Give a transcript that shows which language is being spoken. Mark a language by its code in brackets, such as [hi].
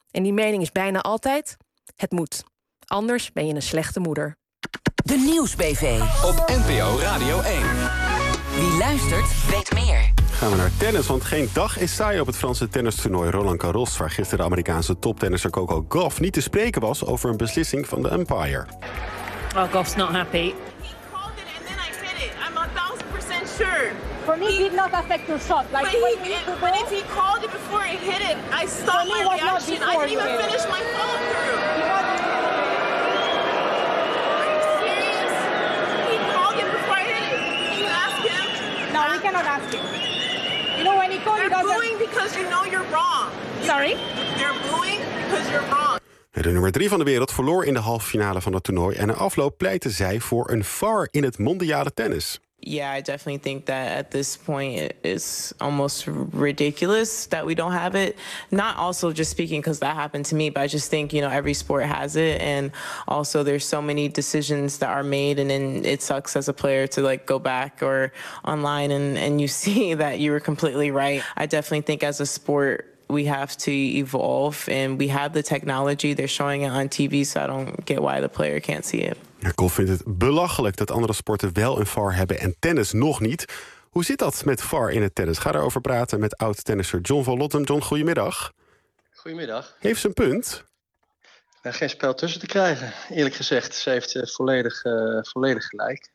[nl] En die mening is bijna altijd, het moet. Anders ben je een slechte moeder. De Nieuwsbv op NPO Radio 1. Wie luistert, weet meer. Gaan we naar tennis, want geen dag is saai op het Franse tennistoernooi Roland Garros, waar gisteren de Amerikaanse toptennisser Coco Gauff niet te spreken was over een beslissing van de umpire. [en] Oh, Gauff's not happy. He called it and then I said it. I'm 1000% sure. For me, he did not affect your shot. Like, but if he called it before he hit it, I saw my reaction. I didn't even finish my follow through. Are you serious? He called it before I hit it. Can you ask him? No, we cannot ask him. You know, when you're booing because you know you're wrong. Sorry? You're booing because you're wrong. [nl] De nummer 3 van de wereld verloor in de halve finale van het toernooi en na afloop pleitte zij voor een VAR in het mondiale tennis. [en] Yeah, I definitely think that at this point it's almost ridiculous that we don't have it. Not also just speaking because that happened to me, but I just think, you know, every sport has it. And also there's so many decisions that are made and then it sucks as a player to like go back or online and you see that you were completely right. I definitely think as a sport we have to evolve and we have the technology. They're showing it on TV, so I don't get why the player can't see it. [nl] Gauff vindt het belachelijk dat andere sporten wel een VAR hebben en tennis nog niet. Hoe zit dat met VAR in het tennis? Ga erover praten met oud-tennisser John van Lottem. John, goedemiddag. Goedemiddag. Heeft ze een punt? Nou, geen spel tussen te krijgen, eerlijk gezegd. Ze heeft volledig gelijk.